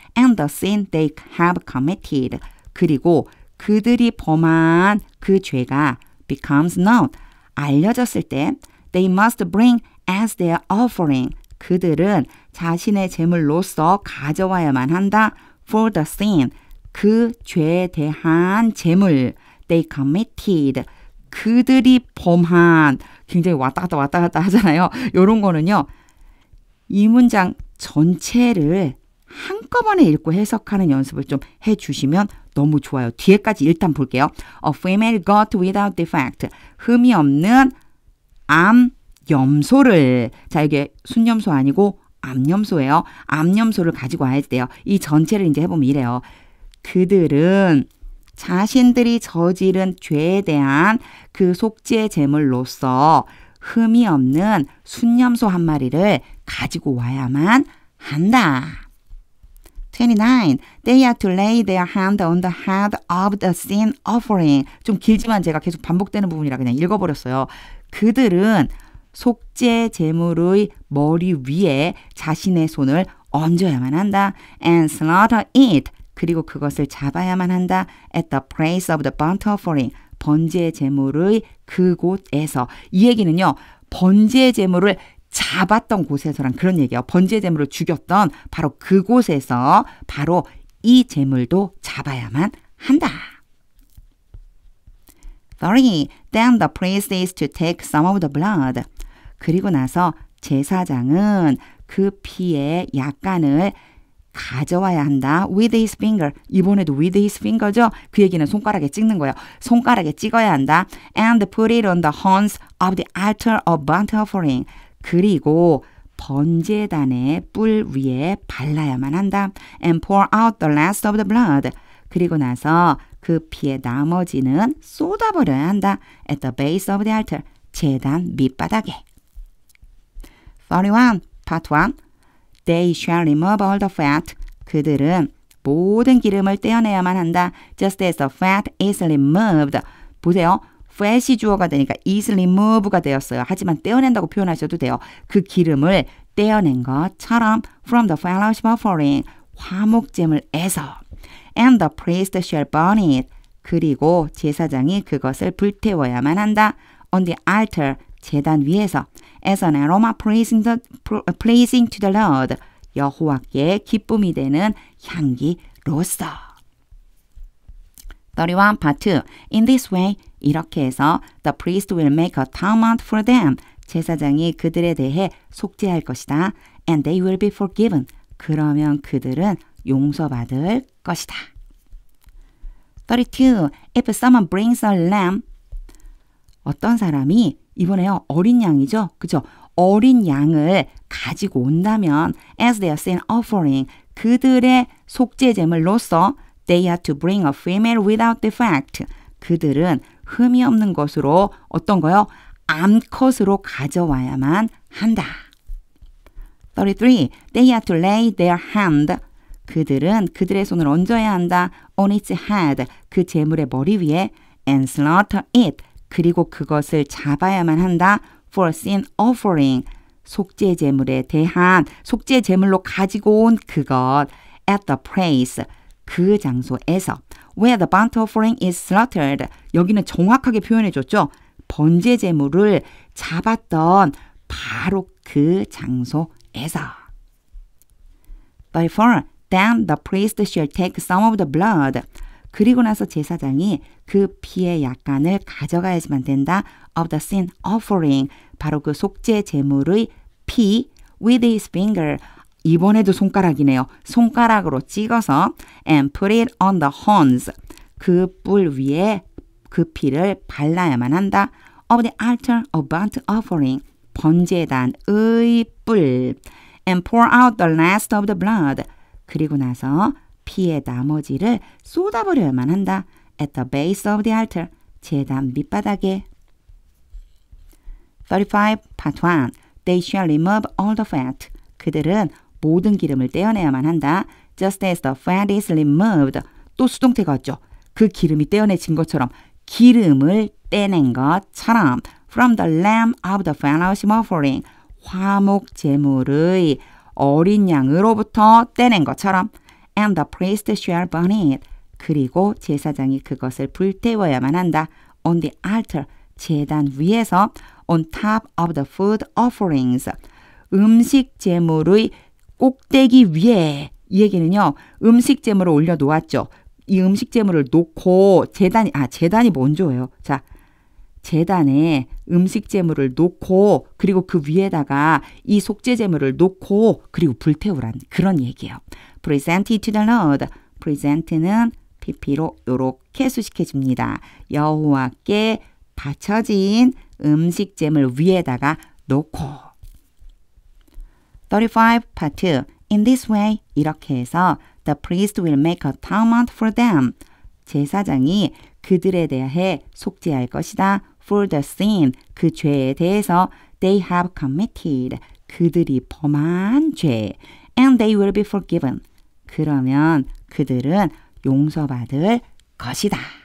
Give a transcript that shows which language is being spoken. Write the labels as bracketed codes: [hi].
[en] And the sin they have committed [ko] 그리고 그들이 범한 그 죄가 [en] becomes known [ko] 알려졌을 때 [en] they must bring as their offering [ko] 그들은 자신의 제물로서 가져와야만 한다. [en] For the sin [ko] 그 죄에 대한 제물 [en] they committed [ko] 그들이 범한 굉장히 왔다 갔다 하잖아요. 이런 거는요. 이 문장 전체를 한꺼번에 읽고 해석하는 연습을 좀 해주시면 너무 좋아요. 뒤에까지 일단 볼게요. [en] A female goat without defect. [ko] 흠이 없는 암염소를. 자, 이게 순염소 아니고 암염소예요. 암염소를 가지고 와야 돼요. 이 전체를 이제 해보면 이래요. 그들은 자신들이 저지른 죄에 대한 그 속죄 제물로서 흠이 없는 순염소 한 마리를 가지고 와야만 한다. 29. [en] They are to lay their hand on the head of the sin offering. [ko] 좀 길지만 제가 계속 반복되는 부분이라 그냥 읽어버렸어요. 그들은 속죄 제물의 머리 위에 자신의 손을 얹어야만 한다. [en] And slaughter it. [ko] 그리고 그것을 잡아야만 한다. [en] At the place of the burnt offering. [ko] 번제 제물의 그곳에서. 이 얘기는요. 번제 제물을 잡았던 곳에서란 그런 얘기예요. 번제 제물을 죽였던 바로 그곳에서 바로 이 제물도 잡아야만 한다. 30. [en] Then the priest is to take some of the blood. [ko] 그리고 나서 제사장은 그 피의 약간을 가져와야 한다. [en] With his finger. [ko] 이번에도 [en] with his finger [ko] 죠. 그 얘기는 손가락에 찍는 거예요. 손가락에 찍어야 한다. [en] And put it on the horns of the altar of burnt offering. [ko] 그리고 번제단의 뿔 위에 발라야만 한다. [en] And pour out the last of the blood. [ko] 그리고 나서 그 피의 나머지는 쏟아버려야 한다. [en] At the base of the altar. [ko] 제단 밑바닥에. [en] 31. Part 1. They shall remove all the fat. [ko] 그들은 모든 기름을 떼어내야만 한다. [en] Just as the fat is removed. [ko] 보세요. fat이 주어가 되니까 is remove가 되었어요. 하지만 떼어낸다고 표현하셔도 돼요. 그 기름을 떼어낸 것처럼 [en] from the fellowship offering. [ko] 화목제물에서. [en] And the priest shall burn it. [ko] 그리고 제사장이 그것을 불태워야만 한다. [en] On the altar. [ko] 제단 위에서. [en] As an aroma pleasing to the Lord. [ko] 여호와께 기쁨이 되는 향기로서. [en] 31 part 2. In this way, [ko] 이렇게 해서 [en] the priest will make atonement for them. [ko] 제사장이 그들에 대해 속죄할 것이다. [en] And they will be forgiven. [ko] 그러면 그들은 용서받을 것이다. [en] 32. If someone brings a lamb. [ko] 어떤 사람이 이번에요. 어린 양이죠. 그죠? 어린 양을 가지고 온다면 [en] as their sin offering [ko] 그들의 속죄 제물로서 [en] they have to bring a female without defect. [ko] 그들은 흠이 없는 것으로 어떤 거요? 암컷으로 가져와야만 한다. 33. [en] They have to lay their hand. [ko] 그들은 그들의 손을 얹어야 한다. [en] on its head. [ko] 그 제물의 머리 위에 [en] and slaughter it. [ko] 그리고 그것을 잡아야만 한다. [en] for sin offering. [ko] 속죄 제물에 대한 속죄 제물로 가지고 온 그것 [en] at the place. [ko] 그 장소에서 [en] where the burnt offering is slaughtered. [ko] 여기는 정확하게 표현해 줬죠. 번제 제물을 잡았던 바로 그 장소에서. 34. [en] Then the priest shall take some of the blood. [ko] 그리고 나서 제사장이 그 피의 약간을 가져가야지만 된다. [en] of the sin offering. [ko] 바로 그 속죄 제물의 피 [en] with his finger. [ko] 이번에도 손가락이네요. 손가락으로 찍어서 [en] and put it on the horns. [ko] 그 뿔 위에 그 피를 발라야만 한다. [en] of the altar of burnt offering. [ko] 번제단의 뿔. [en] and pour out the last of the blood. [ko] 그리고 나서 피의 나머지를 쏟아버려야만 한다. [en] at the base of the altar. [ko] 제단 밑바닥에. [en] 35. Part 1. They shall remove all the fat. [ko] 그들은 모든 기름을 떼어내야만 한다. [en] Just as the fat is removed. [ko] 또 수동태가 왔죠. 그 기름이 떼어내진 것처럼 기름을 떼낸 것처럼 [en] from the lamb of the fellowship offering. [ko] 화목 제물의 어린 양으로부터 떼낸 것처럼 [en] and the priest shall burn it. [ko] 그리고 제사장이 그것을 불태워야만 한다. [en] on the altar. [ko] 제단 위에서 [en] on top of the food offerings. [ko] 음식 제물의 꼭대기 위에. 이 얘기는요. 음식 제물을 올려놓았죠. 이 음식 제물을 놓고 재단이 먼저예요. 자, 제단에 음식 제물을 놓고 그리고 그 위에다가 이 속죄 제물을 놓고 그리고 불태우란 그런 얘기예요. [en] Present it to the Lord. [ko] present는 PP로 이렇게 수식해 줍니다. 여호와께 바쳐진 음식 제물 위에다가 놓고. [en] 35 part 2. In this way, [ko] 이렇게 해서 [en] the priest will make atonement for them. [ko] 제사장이 그들에 대해 속죄할 것이다. [en] for the sin, [ko] 그 죄에 대해서 [en] they have committed, [ko] 그들이 범한 죄. [en] and they will be forgiven. [ko] 그러면 그들은 용서받을 것이다.